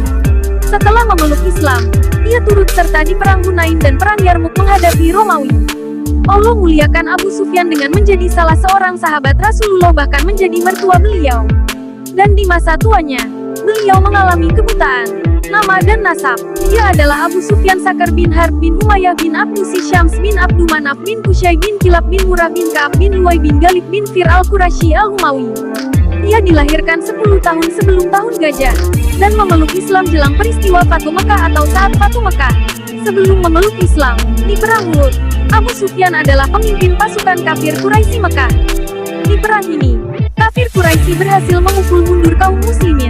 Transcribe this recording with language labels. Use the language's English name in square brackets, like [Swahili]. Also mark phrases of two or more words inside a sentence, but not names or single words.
[Indonesian] Setelah memeluk Islam, ia turut serta di perang Hunain dan perang Yarmuk menghadapi Romawi. Allah muliakan Abu Sufyan dengan menjadi salah seorang sahabat Rasulullah, bahkan menjadi mertua beliau. Dan di masa tuanya, beliau mengalami kebutaan nama dan nasab. Dia adalah Abu Sufyan Sakar bin Harb bin Umayyah bin Abdu Syams bin Abdu Manaf bin Qusay bin Kilab bin Murrah bin Ka'ab bin Luwai bin Galib bin Fir al-Quraisy al-Umawi. Ia dilahirkan 10 tahun sebelum tahun gajah, dan memeluk Islam jelang peristiwa Fatu Mekah atau saat Fatu Mekah. Sebelum memeluk Islam, di perang Uhud, Abu Sufyan adalah pemimpin pasukan kafir Quraisy Mekah. Di perang ini, kafir Quraisy berhasil memukul mundur kaum muslimin.